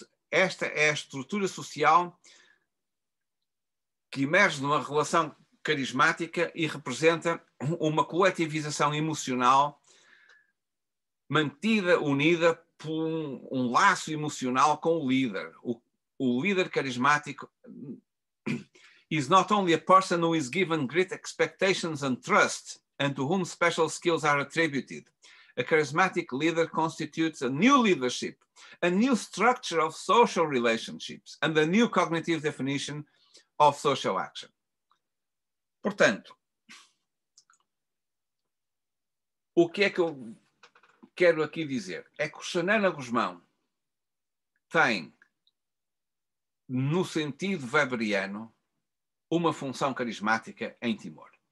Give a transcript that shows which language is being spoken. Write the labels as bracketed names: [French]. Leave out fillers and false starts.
[Portuguese] Esta é a estrutura social que emerge numa relação carismática e representa uma coletivização emocional mantida, unida por um laço emocional com o líder. O líder carismático [English] is not only a person who is given great expectations and trust and to whom special skills are attributed. A charismatic leader constitutes a new leadership, a new structure of social relationships and a new cognitive definition of social action. [Portuguese] Portanto, o que é que eu quero aqui dizer? É que o Xanana Gusmão tem no sentido weberiano, uma função carismática em Timor.